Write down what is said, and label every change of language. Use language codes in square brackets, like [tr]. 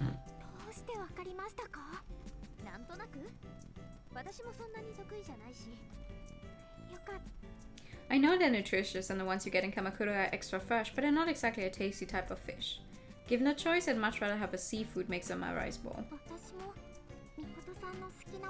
[ja] どうしてわかりましたか？なんとなく。私もそんなに得意じゃないし。よかった。 [en] I know they're nutritious and the ones you get in Kamakura are extra fresh, but they're not exactly a tasty type of fish. Given a choice, I'd much rather have a seafood mix on my rice bowl. [ja] 私もみことさんの好きな